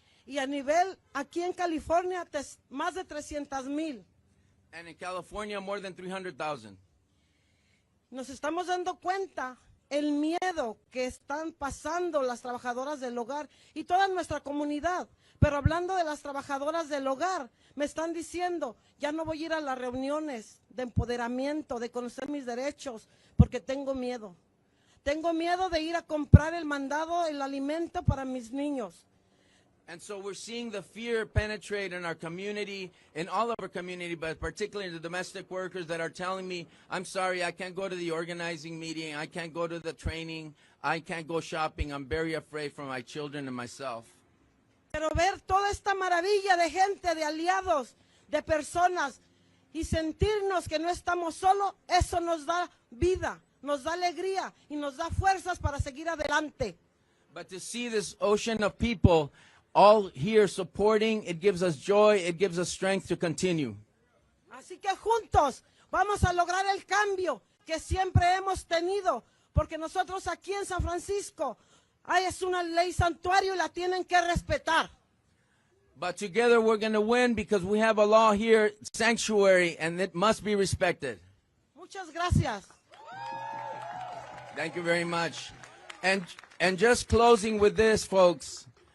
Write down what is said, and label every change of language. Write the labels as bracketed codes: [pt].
[es] Y a nivel, aquí en California, más de 300,000. [en] And in California, more than 300,000. [es] Nos estamos dando cuenta el miedo que están pasando las trabajadoras del hogar y toda nuestra comunidad. Pero hablando de las trabajadoras del hogar, me están diciendo, ya no voy a ir a las reuniones de empoderamiento, de conocer mis derechos, porque tengo miedo. Tengo miedo de ir a comprar el mandado, el alimento para mis niños. [en] And so we're seeing the fear penetrate in our community, in all of our community, but particularly the domestic workers that are telling me, I'm sorry, I can't go to the organizing meeting, I can't go to the training, I can't go shopping, I'm very afraid for my children and myself. [es] Pero ver toda esta maravilla de gente, de aliados, de personas, y sentirnos que no estamos solos, eso nos da vida, nos da alegría y nos da fuerzas para seguir adelante. [en] But to see this ocean of people all here supporting, it gives us joy, it gives us strength to continue. [es] Así que juntos vamos a lograr el cambio que siempre hemos tenido, porque nosotros aquí en San Francisco es una ley santuario y la tienen que respetar. [en] But together we're going to win because we have a law here, sanctuary, and it must be respected. [es] Muchas gracias. [en] Thank you very much. And just closing with this, folks.